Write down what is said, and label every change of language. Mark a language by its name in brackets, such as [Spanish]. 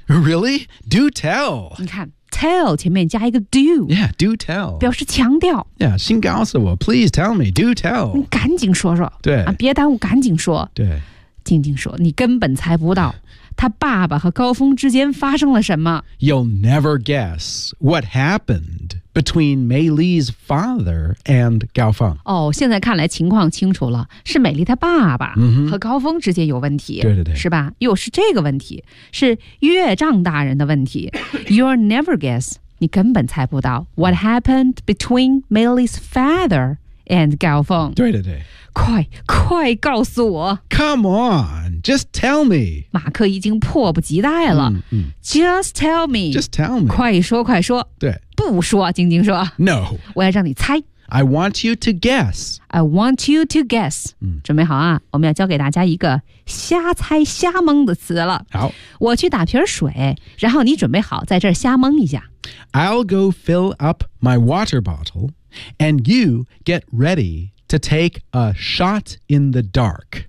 [English] ，really， do tell， [Chinese] 你看。Tell 前面加一个 do. [English] Yeah, do tell. [Chinese] 表示强调。 [English] Yeah, [Chinese] 先告诉我 [English] please tell me, do tell. [Chinese] 你赶紧说说。对。啊，别耽误，赶紧说。对。静静说，你根本猜不到他爸爸和高峰之间发生了什么。 [English] You'll never guess what happened between Mei Li's father and Gao Feng. [Chinese] 哦，现在看来情况清楚了，是美丽他爸爸和高峰之间有问题。对对对。是吧？又是这个问题，是岳丈大人的问题。 [English] You'll never guess, [Chinese] 你根本猜不到 [English] what happened between Mei Li's father and Gao Feng. [Chinese] 对对对。快快告诉我 [English] Come on, just tell me [Chinese] 马克已经迫不及待了 [English] Just tell me Just tell me [Chinese] 快说快说对不说晶晶说 [English] No [Chinese] 我要让你猜 [English] I want you to guess I want you to guess [Chinese] 准备好啊我们要教给大家一个瞎猜瞎蒙的词了好我去打瓶水然后你准备好在这儿瞎蒙一下 [English] I'll go fill up my water bottle And you get readyTo take a shot in the dark.